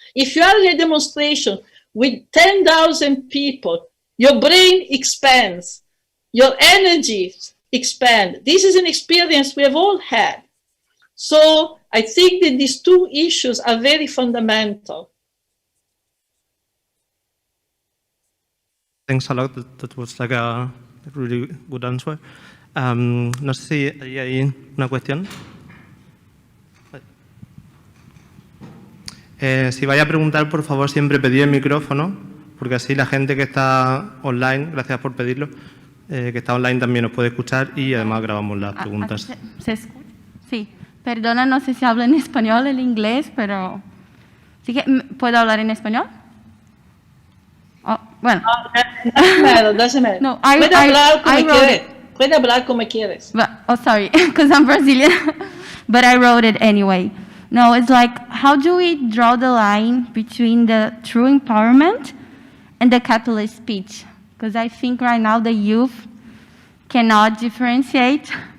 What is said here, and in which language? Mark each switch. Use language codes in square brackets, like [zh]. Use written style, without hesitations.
[en] If you are in a demonstration with 10,000 people, your brain expands, your energies expand. This is an experience we have all had. So I think that these two issues are very fundamental. Thanks a lot. That was like a really good answer. [es] No sé si hay una cuestión. Si vais a preguntar, por favor, siempre pedid el micrófono, porque así la gente que está online, gracias por pedirlo, que está online también nos puede escuchar y además grabamos las preguntas. ¿Se escucha? Sí. Perdona, no sé si hablo en español o en inglés, pero ¿sí que puedo hablar en español? Oh, bueno. [en] Doesn't matter. [es] No, Puede hablar como quieres. [en] Oh, sorry, because I'm Brazilian, but I wrote it anyway. No, it's like, how do we draw the line between the true empowerment and the capitalist speech? Because I think right now the youth cannot differentiate.